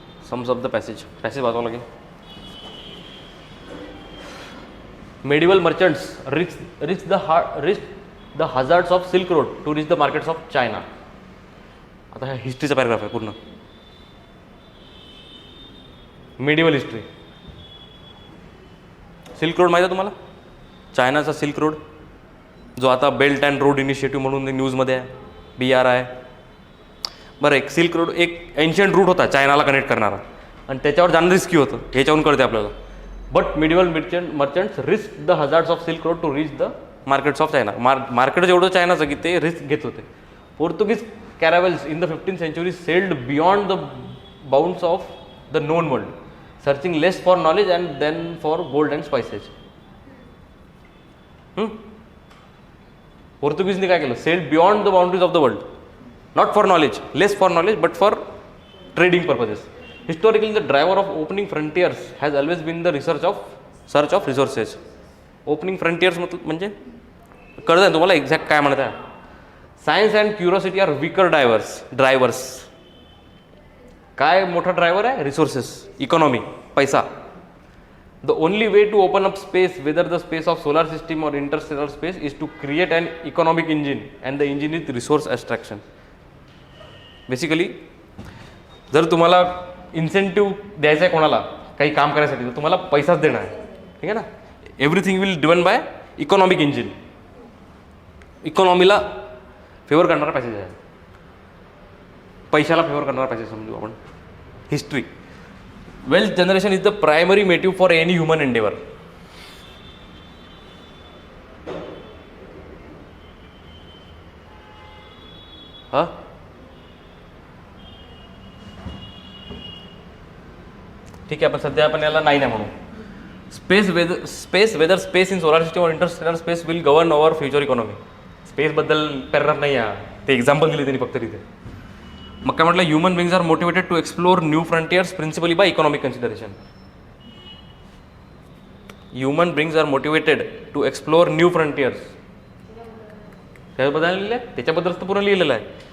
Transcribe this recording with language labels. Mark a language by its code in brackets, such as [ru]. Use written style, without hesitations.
[en] sums of the passage [mr] वाचावं लागेल. [en] Medieval merchants reach the hazards of silk road to reach the markets of China. [mr] आता हा हिस्ट्रीचा paragraph आहे पूर्ण. [en] Medieval history. [mr] Silk road माहिती आहे तुम्हाला, चायनाचा सिल्क रोड, जो आता बेल्ट अँड रोड इनिशिएटिव्ह म्हणून न्यूजमध्ये आहे, BRI. बरं एक सिल्क रोड एक एन्शियंट रूट होता चायनाला कनेक्ट करणारा आणि त्याच्यावर जाणं रिस्की होतं ह्याच्यावरून कळते आपल्याला. [en] But medieval merchants risk the hazards of silk road to reach the markets of China. [mr] Market जेवढं चायनाचं की ते रिस्क घेत होते. [en] Portuguese caravels in the 15th century sailed beyond the bounds of the known world, searching less for knowledge and then for gold and spices. [mr] पोर्तुगीजने काय केलं? [en] Sailed beyond the boundaries of the world, not for knowledge, less for knowledge but for trading purposes. Historically the driver of opening frontiers has always been the search of resources. [mr] Opening frontiers म्हणजे कळतं आहे तुम्हाला exact काय म्हणत आहे. [en] Science and curiosity are weaker drivers. [mr] काय मोठा driver आहे? रिसोर्सेस, इकॉनॉमी, पैसा. [en] The only way to open up space, whether the space of solar system or interstellar space, is to create an economic engine and the engine is resource extraction. [mr] Basically जर तुम्हाला incentive द्यायचं आहे कोणाला काही काम करायसाठी तर तुम्हाला पैसाच देणार आहे. ठीक आहे ना. [en] Everything will driven by economic engine. [mr] इकॉनॉमीला favour करणारा पॅसेज आहे, पैशाला फेवर करणारा पॅसेज समजू आपण. History. [en] Wealth generation is the primary motive for any human endeavour. [mr] हा ठीक आहे. आपण सध्या आपण याला नाही म्हणू. [en] Space weather space in solar system और interstellar space will govern over future economy. [mr] स्पेसबद्दल paragraph नाही आहे, ते एक्झाम्पल दिले त्यांनी फक्त तिथे. मग काय म्हटलं? [en] Human beings are motivated to explore new frontiers principally by economic consideration. Human beings are motivated to explore new frontiers. [mr] त्याबद्दल लिहिलं आहे, त्याच्याबद्दल तर पूर्ण लिहिलेलं आहे.